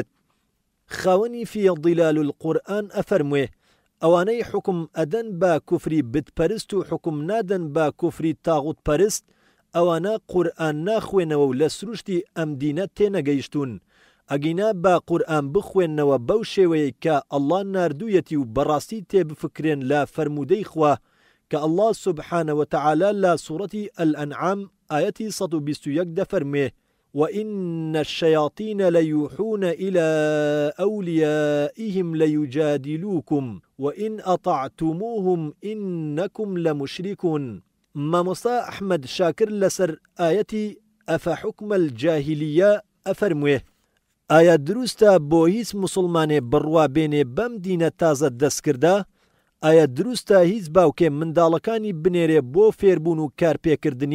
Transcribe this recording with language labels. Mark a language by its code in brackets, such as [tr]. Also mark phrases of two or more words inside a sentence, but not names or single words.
[ckb] خاوەنی فیضیلال القورئان ئەفەرموێ ئەوانەی حکم ئەدەن بە کوفری بتپەرست و حکم نادەن بە کوفری تاغوت پەرست ئەوانە قورئان ناخوێنەوە و لە سروشتی ئەم دینە تێنەگەیشتون. ئەگینا بە قورئان بخوێننەوە بەو شێوەیە کە ئەڵڵا ناردوویەتی و بەڕاستی تێبفکرێن لە فەرمودەی خوا کە ئەڵڵا [ar] سوبحانە وتەعالا [ckb] لە سوورەتی ئەلئەنعام ئایەتی 121 دەفەرمێ [ar] وإن الشياطين ليوحون إلى أوليائهم ليجادلوكم وإن أطعتموهم إنكم لمشركون. [ckb] مامۆستا ئەحمەد شاکر لەسەر ئایەتی [ar] ئەفەحوکمە الجاهیلیە [ckb] ئەفەرموێ ئایا دروستە بۆ هیچ موسڵمانێ بڕوابێنێ بەم دینە تازە دەستکردا؟ ئایا دروستە هیچ باوکێ منداڵەکانی بنێرێ بۆ فێربوون و کارپێکردنی؟